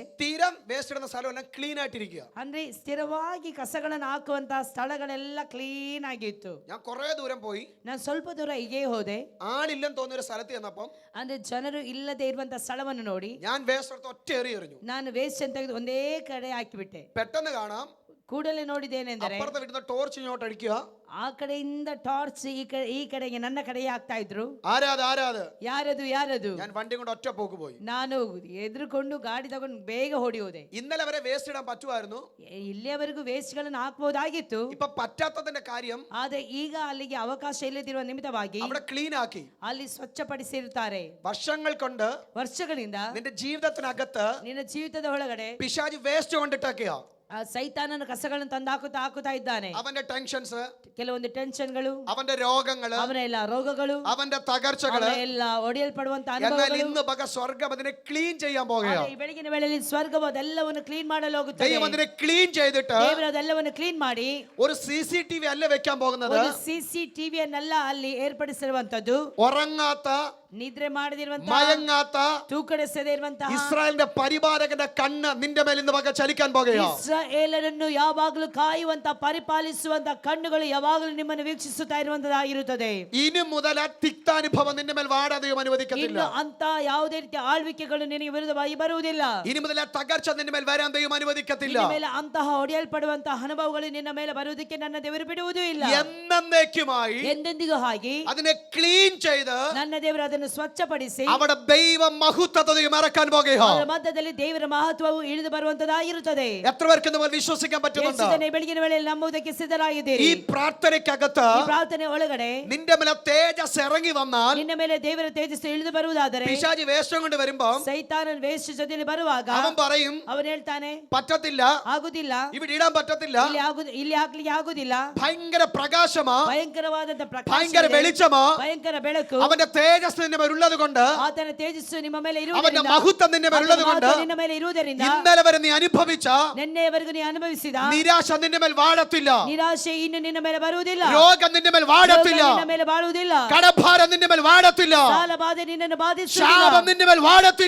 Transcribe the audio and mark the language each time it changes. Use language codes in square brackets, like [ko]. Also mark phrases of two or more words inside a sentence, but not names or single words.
[ml] സ്ഥിരം വേസ്റ്റ് ഇടുന്ന സ്ഥലമെല്ലാം ക്ലീൻ ആയിട്ടിരിക്കുക. [kn] ಅಂದ್ರೆ ಸ್ಥಿರವಾಗಿ ಕಸಗಳನ್ನು ಹಾಕುವಂತಹ ಸ್ಥಳಗಳೆಲ್ಲ ಕ್ಲೀನ್ ಆಗಿತ್ತು. [ml] ഞാൻ കുറേ ദൂരം പോയി. [kn] ನಾನು ಸ್ವಲ್ಪ ದೂರ ಹೀಗೆ ಹೋದೆ. [ml] ആളില്ലെന്ന് തോന്നിയ ഒരു സ്ഥലത്ത് ചെന്നപ്പം [kn] ಅಂದ್ರೆ ಜನರು ಇಲ್ಲದೆ ಇರುವಂತಹ ಸ್ಥಳವನ್ನು ನೋಡಿ [ml] ഞാൻ വേസ്റ്റ് എടുത്ത് ഒറ്റ എറിഞ്ഞു. [kn] ನಾನು ವೇಸ್ಟ್ ಅನ್ನು ತೆಗೆದು ಒಂದೇ ಕಡೆ ಹಾಕಿಬಿಟ್ಟೆ. [ml] പെട്ടെന്ന് കാണാം, [kn] ಕೂಡಲೇ ನೋಡಿದ್ದೇನೆಂದರೆ [ml] അപ്പുറത്തെ വീട്ടിൽ ടോർച്ച് ഇങ്ങോട്ട് അടിക്കുക. [kn] ಆ ಕಡೆಯಿಂದ ಟಾರ್ಚ್ ಈ ಕಡೆಗೆ ನನ್ನ ಕಡೆಗೆ ಹಾಕ್ತಾ ಇದ್ರು. [ml] ആരാത് [kn] ಯಾರದು [ml] ഞാൻ വണ്ടി കൊണ്ട് ഒറ്റ പോക്ക് പോയി. [kn] ನಾನು ಎದುರುಕೊಂಡು ಗಾಡಿ ತಗೊಂಡು ಬೇಗ ಓಡಿ ಹೋದೆ. [ml] ഇന്നലെ വരെ വേസ്റ്റ് ഇടാൻ പറ്റുമായിരുന്നു, [kn] ಇಲ್ಲಿಯವರೆಗೂ ವೇಸ್ಟ್ ಗಳನ್ನು ಹಾಕಬಹುದಾಗಿತ್ತು. [ml] ഇപ്പൊ പറ്റാത്തതിന്റെ കാര്യം [kn] ಆದ್ರೆ ಈಗ ಅಲ್ಲಿಗೆ ಅವಕಾಶ ಇಲ್ಲದಿರುವ ನಿಮಿತ್ತವಾಗಿ [ml] അവിടെ ക്ലീൻ ആക്കി [kn] ಅಲ್ಲಿ ಸ್ವಚ್ಛಪಡಿಸಿರುತ್ತಾರೆ. [ml] വർഷങ്ങൾ കൊണ്ട് [kn] ವರ್ಷಗಳಿಂದ [ml] നിന്റെ ജീവിതത്തിനകത്ത് [kn] ನಿನ್ನ ಜೀವಿತದ ಒಳಗಡೆ [ml] പിശാച് വേസ്റ്റ് കൊണ്ടിട്ടൊക്കെയാ [kn] ಸೈತಾನನ ಕಸಗಳನ್ನು ತಂದು ಹಾಕುತ್ತಾ ಇದ್ದಾನೆ. [ml] അവന്റെ ടെൻഷൻസ്, [kn] ಕೆಲವೊಂದು ಟೆನ್ಷನ್ಗಳು, [ml] അവന്റെ രോഗങ്ങള്, [kn] ಅವನ ಎಲ್ಲ ರೋಗಗಳು, [ml] അവന്റെ തകർച്ചകള് [kn] ಎಲ್ಲ ಒಡೆಯಲ್ಪಡುವಂತ [ml] എന്നാൽ [kn] ಅನುಭವಗಳು. [ml] ഇന്ന് പക സ്വർഗം അതിനെ ക്ലീൻ ചെയ്യാൻ പോകുകയാണ്. [kn] ಈ ಬೆಳಗಿನ ವೇಳೆಯಲ್ಲಿ ಸ್ವರ್ಗವು ಅದೆಲ್ಲವನ್ನು ಕ್ಲೀನ್ ಮಾಡಲು ಹೋಗುತ್ತದೆ. [ml] ദൈവം അതിനെ ക്ലീൻ ചെയ്തിട്ട് [kn] ದೇವರು ಅದೆಲ್ಲವನ್ನು ಕ್ಲೀನ್ ಮಾಡಿ [ml] ഒരു CCTV അല്ല വെക്കാൻ പോകുന്നത്. [kn] ಒಂದು CCTVಯನ್ನೆಲ್ಲ ಅಲ್ಲಿ ಏರ್ಪಡಿಸಿರುವಂತದ್ದು. [ml] ഉറങ്ങാത്ത, [kn] ನಿದ್ರೆ ಮಾಡದಿರುವಂತಹ, [ml] മയങ്ങാത്ത, [kn] ತೂಕಡಿಸದೇ ಇರುವಂತಹ [ml] ഇസ്രായേലിന്റെ പരിപാലകന്റെ കണ്ണ് നിന്റെ മേൽ ഇന്ന് പക ചലിക്കാൻ പോകുകയാണ്. [kn] ಇಸ್ರಾಯೇಲರನ್ನು ಯಾವಾಗಲೂ ಕಾಯುವಂತ ಪರಿಪಾಲಿಸುವಂತ ಕಣ್ಣುಗಳು ಯಾವಾಗಲೂ ನಿಮ್ಮನ್ನು ವೀಕ್ಷಿಸುತ್ತಾ ಇರುವಂತದಾಗಿರುತ್ತದೆ. [ml] ഇനി മുതൽ ആ തിക്താനുഭവം നിന്റെ മേൽ വാടാതെയും അനുവദിക്കത്തില്ല. [kn] ಇನ್ನು ಅಂತ ಯಾವುದೇ ರೀತಿಯ ಆಳ್ವಿಕೆಗಳು ನಿನಗೆ ವಿರುದ್ಧವಾಗಿ ಬರುವುದಿಲ್ಲ. [ml] ഇനി മുതൽ ആ തകർച്ച നിന്റെ മേൽ വരാൻ ദൈവം അനുവദിക്കത്തില്ല. [kn] ನಿನ್ನ ಮೇಲೆ ಅಂತಹ ಹೊಡೆಯಲ್ಪಡುವಂತಹ ಅನುಭವಗಳು ನಿನ್ನ ಮೇಲೆ ಬರುವುದಕ್ಕೆ ನನ್ನ ದೇವರು ಬಿಡುವುದೂ ಇಲ್ಲ. [ml] എന്നേക്കുമായി [kn] ಎಂದೆಂದಿಗೂ ಹಾಗೆ [ml] അതിനെ ക്ലീൻ ചെയ്ത് [kn] ನನ್ನ ದೇವರು ಅದನ್ನು ಸ್ವಚ್ಛಪಡಿಸಿ [ml] അവിടെ ദൈവ മഹത്വത്തെയും ഇറക്കാൻ പോകുകയാണ്. [kn] ಅದರ ಮಧ್ಯದಲ್ಲಿ ದೇವರ ಮಹತ್ವವು ಇಳಿದು ಬರುವಂತದಾಗಿರುತ್ತದೆ. [ml] എത്ര പേർക്ക് നമ്മൾ വിശ്വസിക്കാൻ പറ്റുന്നുണ്ട്? [kn] ಬೆಳಗಿನ ವೇಳೆಯಲ್ಲಿ ನಂಬುವುದಕ್ಕೆ ಸಿದ್ಧರಾಗಿದ್ದೀರಿ. [ml] ഈ പ്രാർത്ഥനയ്ക്കകത്ത് [kn] ಈ ಪ್ರಾರ್ಥನೆ ಒಳಗಡೆ [ml] നിന്റെ മേലെ തേജസ് ഇറങ്ങി വന്നാൽ, [kn] ನಿನ್ನ ಮೇಲೆ ದೇವರ ತೇಜಸ್ಸು ಇಳಿದು ಬರುವುದಾದರೆ, [ml] പിശാചി വേഷം കൊണ്ട് വരുമ്പോൾ [kn] ಸೈತಾನನ ವೇಷ ಜೊತೆಯಲ್ಲಿ ಬರುವಾಗ [ml] അവൻ പറയും, [kn] ಅವನು ಹೇಳ್ತಾನೆ, [ml] പറ്റത്തില്ല, [kn] ಆಗುದಿಲ್ಲ, [ml] ഇവിടെ ഇടാൻ പറ്റത്തില്ല. [kn] ಇಲ್ಲಿ ಹಾಕ್ಲಿಕ್ಕೆ ಆಗುದಿಲ್ಲ. [ml] ഭയങ്കര പ്രകാശമാ, [kn] ಭಯಂಕರವಾದಂತ ಪ್ರಕಾಶ [ml] ഭയങ്കര [kn] ಇದೆ, [ml] വെളിച്ചമാ, [kn] ಭಯಂಕರ ಬೆಳಕು. [ml] അവന്റെ തേജസ് നിന്റെ മേൽ ഉള്ളത് കൊണ്ട്, [kn] ಆತನ ತೇಜಸ್ಸು ನಿಮ್ಮ ಮೇಲೆ [ml] അവന്റെ [kn] ಇರುವುದರಿಂದ, [ml] മഹത്വം നിന്റെ മേൽ ഉള്ളത് കൊണ്ട്, [kn] ನಿನ್ನ ಮೇಲೆ ಇರುವುದರಿಂದ, [ml] ഇന്നലെ വരെ നീ അനുഭവിച്ച [kn] ನಿನ್ನೆಯವರೆಗೂ ನೀ ಅನುಭವಿಸಿದ [ml] നിരാശ നിന്റെ മേൽ വാഴത്തില്ല. [kn] ನಿರಾಶೆ ಇನ್ನು ನಿನ್ನ ಮೇಲೆ ಬರುವುದಿಲ್ಲ. [ml] രോഗം നിന്റെ മേൽ വാഴത്തില്ല. [kn] ನಿನ್ನ ಮೇಲೆ ಬಾಳುವುದಿಲ್ಲ. [ml] കടഭാരം നിന്റെ മേൽ വാഴത്തില്ല. [kn] ಸಾಲ ಬಾಧೆ ನಿನ್ನನ್ನು ಬಾಧಿಸುವುದಿಲ್ಲ. [ml] ശാപം നിന്റെ മേൽ വാഴത്തില്ല.